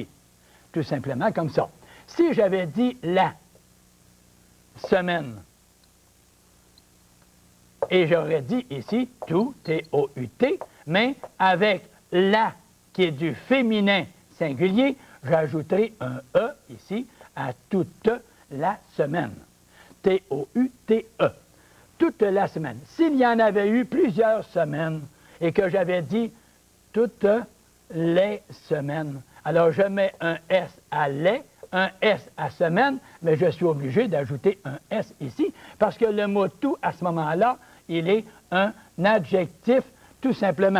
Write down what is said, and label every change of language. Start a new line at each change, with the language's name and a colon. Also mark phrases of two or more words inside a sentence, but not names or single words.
French: Tout simplement comme ça. Si j'avais dit la semaine, et j'aurais dit ici tout, T-O-U-T, mais avec la qui est du féminin singulier, j'ajouterai un E ici à toute la semaine. T-O-U-T-E. Toute la semaine. S'il y en avait eu plusieurs semaines et que j'avais dit toutes les semaines, alors je mets un S à les, un S à semaine, mais je suis obligé d'ajouter un S ici parce que le mot tout, à ce moment-là, il est un adjectif tout simplement.